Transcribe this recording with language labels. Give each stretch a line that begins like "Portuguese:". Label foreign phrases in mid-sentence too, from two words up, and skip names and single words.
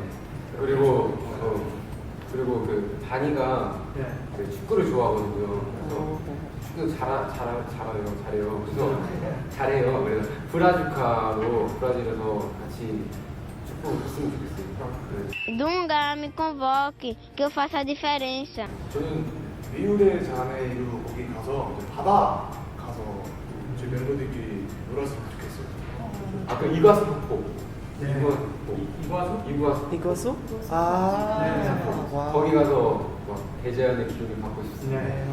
Korean: 그리고 그 다니가 그 축구를 좋아하거든요. 그래서 축구 잘해요. 그래서 잘해요. 그래서 브라주카로 브라질에서 같이 축구 했으면 좋겠어요.
Portuguese: Dunga, me convoque, que eu faça a diferença.
Korean: 저는 리우데 자네이루 거기 가서 이제 바다 가서 저희 멤버들끼리 놀았으면 좋겠어요. 아까 이과수 폭포. 이거수? 거기 가서 막 대자연의 기운을 받고 싶습니다.